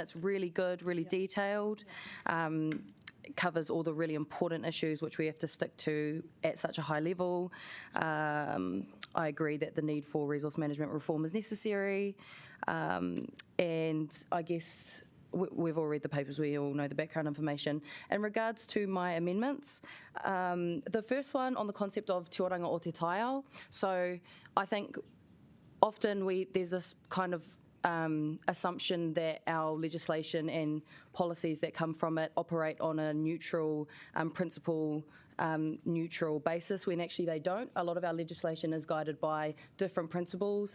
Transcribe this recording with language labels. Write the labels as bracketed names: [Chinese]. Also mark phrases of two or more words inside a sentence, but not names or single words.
[English] It's really good, really detailed. It covers all the really important issues which we have to stick to at such a high level. I agree that the need for resource management reform is necessary. And I guess we've all read the papers, we all know the background information. In regards to my amendments, the first one on the concept of [Māori] te oranga o te taiao. [English] So I think often there's this kind of assumption that our legislation and policies that come from it operate on a neutral principle neutral basis when actually they don't. A lot of our legislation is guided by different principles.